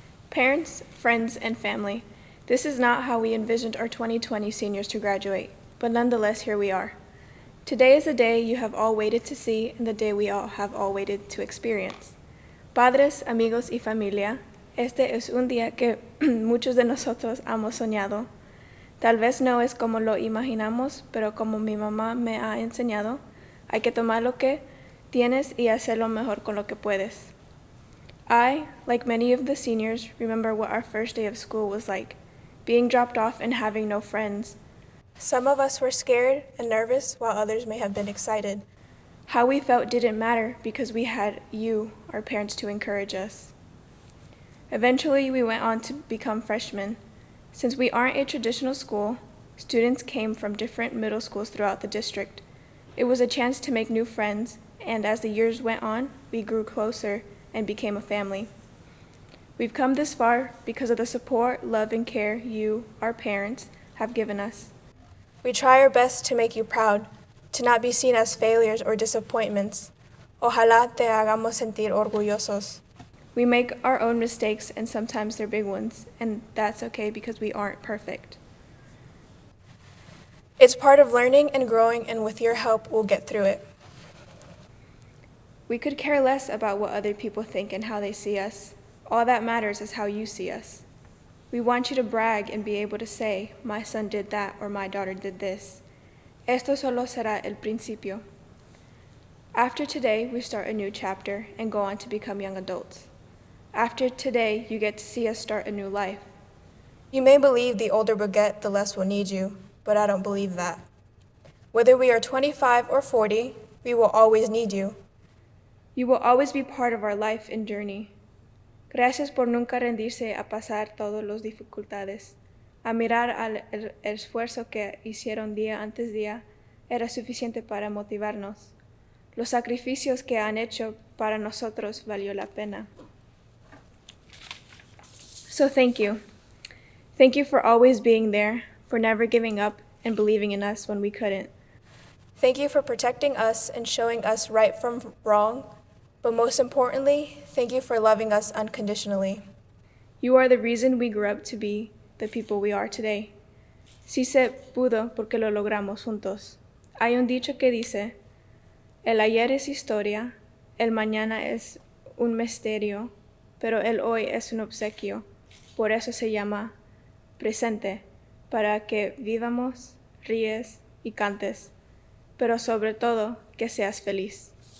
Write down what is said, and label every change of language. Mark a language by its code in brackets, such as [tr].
[en] Parents, friends, and family, this is not how we envisioned our 2020 seniors to graduate, but nonetheless, here we are. Today is the day you have all waited to see and the day we all have all waited to experience. [es] Padres, amigos y familia, este es un día que muchos de nosotros hemos soñado. Tal vez no es como lo imaginamos, pero como mi mamá me ha enseñado, hay que tomar lo que tienes y hacer lo mejor con lo que puedes. [en] I, like many of the seniors, remember what our first day of school was like, being dropped off and having no friends. Some of us were scared and nervous, while others may have been excited. How we felt didn't matter because we had you, our parents, to encourage us. Eventually, we went on to become freshmen. Since we aren't a traditional school, students came from different middle schools throughout the district. It was a chance to make new friends, and as the years went on, we grew closer and became a family. We've come this far because of the support, love, and care you, our parents, have given us. We try our best to make you proud, to not be seen as failures or disappointments. [es] Ojalá te hagamos sentir orgullosos. [en] We make our own mistakes, and sometimes they're big ones, and that's okay because we aren't perfect. It's part of learning and growing, and with your help, we'll get through it. We could care less about what other people think and how they see us. All that matters is how you see us. We want you to brag and be able to say, my son did that or my daughter did this. [es] Esto solo será el principio. [en] After today, we start a new chapter and go on to become young adults. After today, you get to see us start a new life. You may believe the older we get, the less we'll need you, but I don't believe that. Whether we are 25 or 40, we will always need you. You will always be part of our life and journey. [es] Gracias por nunca rendirse a pasar todas las dificultades. A mirar el esfuerzo que hicieron día antes día era suficiente para motivarnos. Los sacrificios que han hecho para nosotros valió la pena. [en] So thank you. Thank you for always being there, for never giving up, and believing in us when we couldn't. Thank you for protecting us and showing us right from wrong, but most importantly, thank you for loving us unconditionally. You are the reason we grew up to be the people we are today. [es] Sí se pudo porque lo logramos juntos. Hay un dicho que dice, el ayer es historia, el mañana es un misterio, pero el hoy es un obsequio. Por eso se llama presente, para que vivamos, ríes y cantes, pero sobre todo que seas feliz.